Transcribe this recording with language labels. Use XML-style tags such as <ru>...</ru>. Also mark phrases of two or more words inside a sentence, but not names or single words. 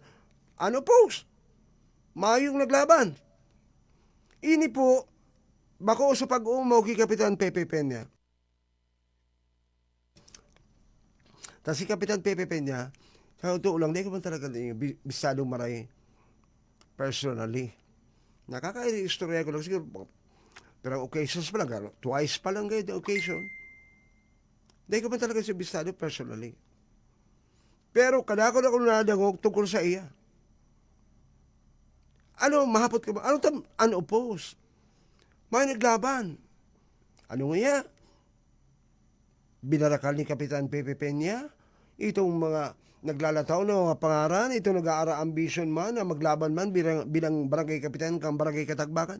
<bik>Ano post? Mayong naglaban. Ini po, bako sa pag-umaw kay Kapitan Pepe Peña. Si Kapitan Pepe Peña, sa ito ulang, di ko man talaga bisadong maray personally. Nakaka-istorya ko lang siguro, pero occasions pa lang, twice pa lang kayo</bik> <en>the occasion.</en> <bik>Di ko man talaga siya bisado personally. Pero kadako na kung nadangog tungkol sa iya. Ano, mahapot ka ba? Ano tam, unoppose? May naglaban. Ano nga? Binarakal ni Kapitan Pepe Peña, itong mga naglalataw na mga pangaran, itong nag-aara ambition man na maglaban man bilang barangay kapitan kang barangay Katagbakan.</bik>